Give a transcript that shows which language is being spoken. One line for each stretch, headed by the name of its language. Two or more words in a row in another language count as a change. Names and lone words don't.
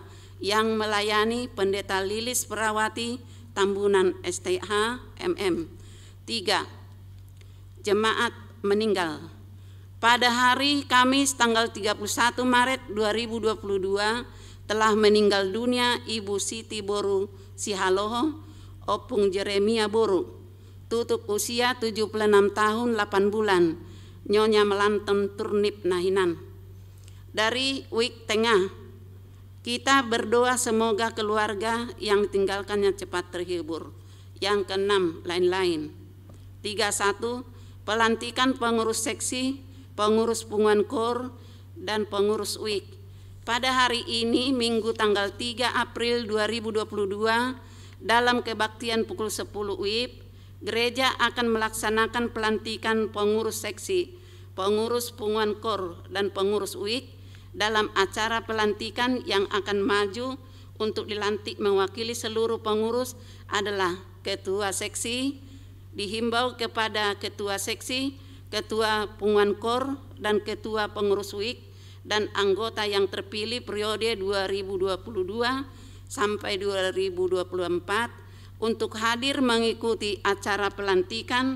Indonesian: Yang melayani Pendeta Lilis Perawati Tambunan STH MM. 3. Jemaat meninggal. Pada hari Kamis tanggal 31 Maret 2022 telah meninggal dunia Ibu Siti Boru Sihaloho Opung Jeremia Boru, tutup usia 76 tahun 8 bulan, Nyonya Melanton Turnip Nahinan. Dari Wik Tengah, kita berdoa semoga keluarga yang tinggalkannya cepat terhibur. Yang ke-6, lain-lain. 31. Pelantikan pengurus seksi, pengurus Punguan Kor, dan pengurus WIK. Pada hari ini, Minggu tanggal 3 April 2022, dalam kebaktian pukul 10 WIB, gereja akan melaksanakan pelantikan pengurus seksi, pengurus Punguan Kor, dan pengurus WIK. Dalam acara pelantikan yang akan maju untuk dilantik mewakili seluruh pengurus adalah Ketua Seksi. Dihimbau kepada Ketua Seksi, Ketua Punguan Kor, dan Ketua Pengurus WIK dan anggota yang terpilih periode 2022 sampai 2024 untuk hadir mengikuti acara pelantikan.